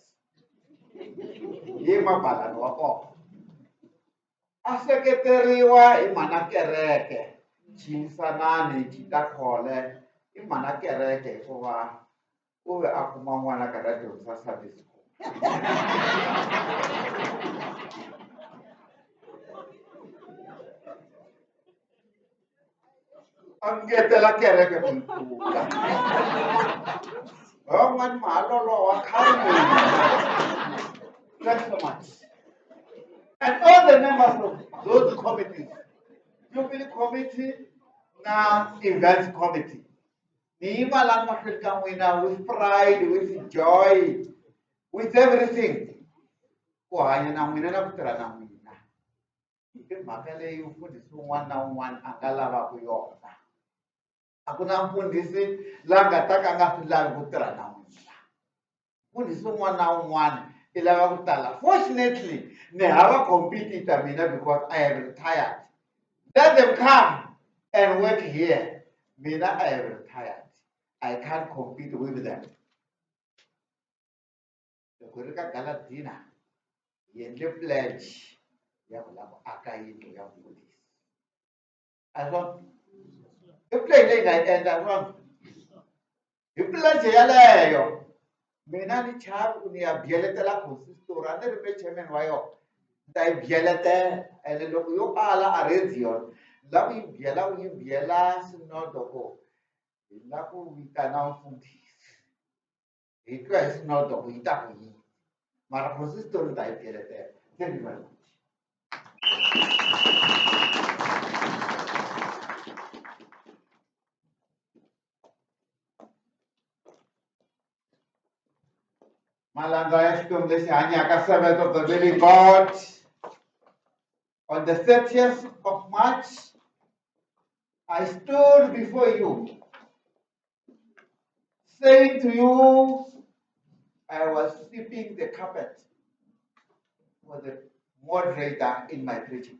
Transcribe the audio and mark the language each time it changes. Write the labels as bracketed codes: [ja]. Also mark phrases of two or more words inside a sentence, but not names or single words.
[ts] Hi mabalani wa kona a seketeriwa hi mhana kereke Chinisanani Chitakole i mhana kereke hikuva u ve a kuma n'wana ka ta dyondzisa [en] Sunday school. [ts] A ngetela kereke ku nkula van'wani mahalolowa khale. [en] Thanks so much. And all the members of those committees, Jubilee Committee na Events Committee, [ts] ni yima laha mahlweni ka n'wina [en] with pride, with joy, with everything. [ts] Ku hanya na n'wina na ku tirha na n'wina. I mhaka leyi mfundhisi wun'wana na wun'wana a nga lavaka yona. A ku na mfundhisi la nga ta ka a nga swi lavi ku tirha na n'wina. Mfundhisi wun'wana na wun'wana I lava ku tala. [en] Fortunately, [ts] ni hava competitor mina [en] because I have retired. Let them come and work here. Mina I have retired. I can't compete with them. [ts] Loko ri ka Galadina, hi endle pledge ya ku lava ku aka yindlu ya mfundhisi. A swona? I pledge leyi nga yi endla swona? Hi pledge yaleyo. Mina ni chavi ku ni ya byeletela consistori, a ni ri me chairman wa yona. Ni ta yi byeletela, ene loko yo ala a radio, lava yi byela sinodo ku hi lava ku vitana mfundhisi. Hi twa hi sinodo ku yi ta ku yini. Mara consistori ni ta yi byeletela. [en] Thank you very much. [ts] Malanga ya Xikwembu lexi hanyaka, [en] servant of the living God. On the 30th of March, I stood before you, saying to you, I was sweeping the carpet for the moderator in my preaching.